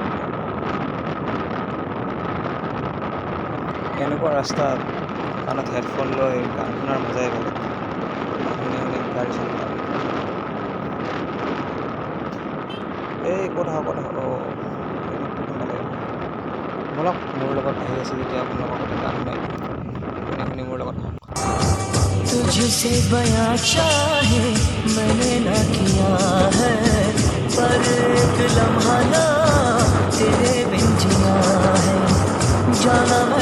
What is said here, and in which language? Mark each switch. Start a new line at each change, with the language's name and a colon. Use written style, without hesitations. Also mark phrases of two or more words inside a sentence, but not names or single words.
Assamese: এনেকুৱা ৰাস্তাত কাণত হেডফোন লৈ গান শুনাৰ মজাই বেলেগ। গান শুনি গাড়ী চলাব। এই ক'ত আহ বলক মোৰ লগত আহি আছে যেতিয়া আপোনালোকৰ কথা গান শুনাই শুনি মোৰ লগত আহক।
Hindi: तुझसे बयां चाहे मैंने ना किया है, पर एक लम्हा ना तेरे बिन जिया है, जाना